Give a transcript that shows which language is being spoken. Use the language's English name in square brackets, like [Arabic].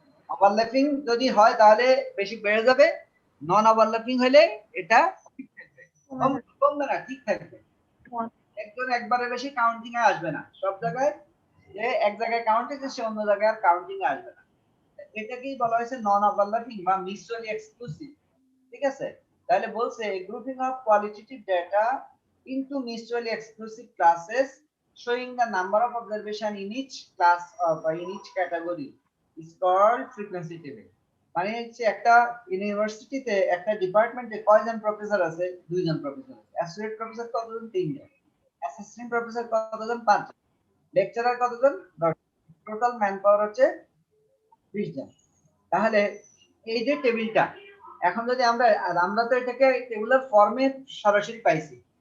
[Bangla] Overlapping যদি হয় তাহলে বেশি বেড়ে যাবে, নন ওভারল্যাপিং হলে এটা ঠিক থাকবে, কমবে না, ঠিক থাকবে। একজন একবারে বেশি কাউন্টিং এ আসবে না, সব জায়গায় যে এক জায়গায় কাউন্ট হচ্ছে সে অন্য জায়গায় আর কাউন্টিং এ আসবে না। এটাকেই বলা হয়েছে নন ওভারল্যাপিং বা মিউচুয়ালি এক্সক্লুসিভ, ঠিক আছে। তাহলে বলছে [English] Grouping of qualitative data into mutually exclusive classes showing the number of observation in each class of in each category is called frequency table. [Bangla] মানে হচ্ছে একটা ইউনিভার্সিটিতে একটা ডিপার্টমেন্টে কয়জন প্রফেসর আছে? 2 জন প্রফেসর আছে। অ্যাসোসিয়েট প্রফেসর কতজন? 3 জন। অ্যাসিস্ট্যান্ট প্রফেসর কতজন? 5 জন। লেকচারার কতজন? 10 জন। টোটাল ম্যান পাওয়ার হচ্ছে 20 জন। তাহলে এই যে টেবিলটা, এখন যদি আমরা তো এটাকে টেবুলার ফর্মে সরাসরি পাইছি।